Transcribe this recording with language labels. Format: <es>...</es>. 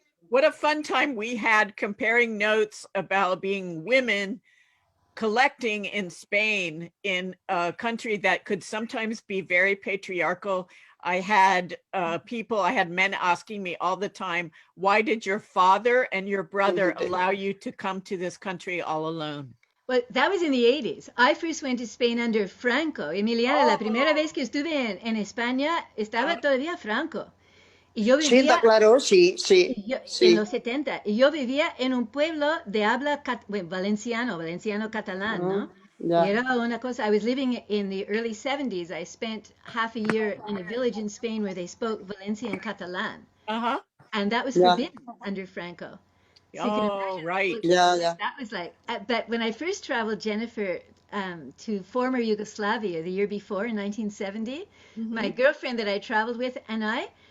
<en>What a fun time we had comparing notes about being women collecting in Spain, in a country that could sometimes be very patriarchal. I had men asking me all the time, why did your father and your brother allow you to come to this country all alone? Well, that was in the 80s. I first went to Spain under Franco.</en> <es>Emiliana, la primera vez que estuve en España, estaba todavía Franco. Y yo vivía, sí, está claro, sí. En los 70. Y yo vivía en un pueblo de habla valenciano catalán, ¿no? Y era una cosa,</es> <en>I was living in the early 70s. I spent half a year in a village in Spain where they spoke Valencian Catalan. And that was forbidden under Franco. So you can imagine right. That was like, but when I first traveled, Jennifer, to former Yugoslavia the year before in 1970, my girlfriend that I traveled with and I,</en>